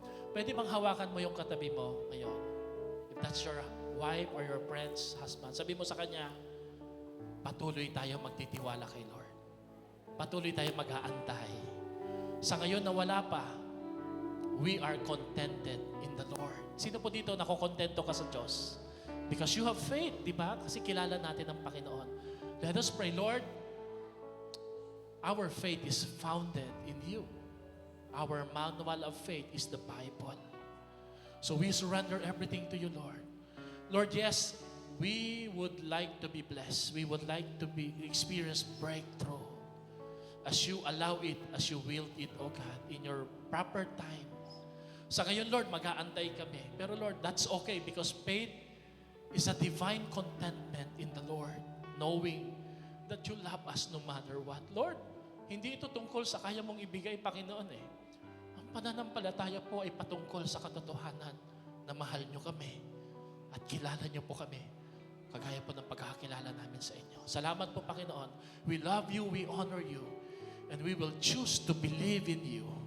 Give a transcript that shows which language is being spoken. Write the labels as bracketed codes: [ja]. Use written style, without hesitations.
[tl] Pwede bang hawakan mo yung katabi mo ngayon? [en] If that's your wife or your friend's husband, [tl] sabi mo sa kanya, patuloy tayo magtitiwala kay Lord. Patuloy tayo mag-aantay. Sa ngayon na wala pa, [en] we are contented in the Lord. [tl] Sino po dito nakokontento ka sa Diyos? [en] Because you have faith, [tl] di ba? Kasi kilala natin ang Panginoon. [en] Let us pray, Lord, our faith is founded in you. Our manual of faith is the Bible. So we surrender everything to you, Lord. Lord, yes, we would like to be blessed. We would like to experience breakthrough. As you allow it, as you will it, O God, in your proper time. [tl] Sa ngayon, Lord, mag-aantay kami. Pero Lord, [en] that's okay because faith is a divine contentment in the Lord, knowing that you love us no matter what. [tl] Lord, hindi ito tungkol sa kaya mong ibigay, Panginoon eh. Ang pananampalataya po ay patungkol sa katotohanan na mahal nyo kami at kilala nyo po kami, kagaya po ng pagkakakilala namin sa inyo. Salamat po, Panginoon. [en] We love you, we honor you, and we will choose to believe in you.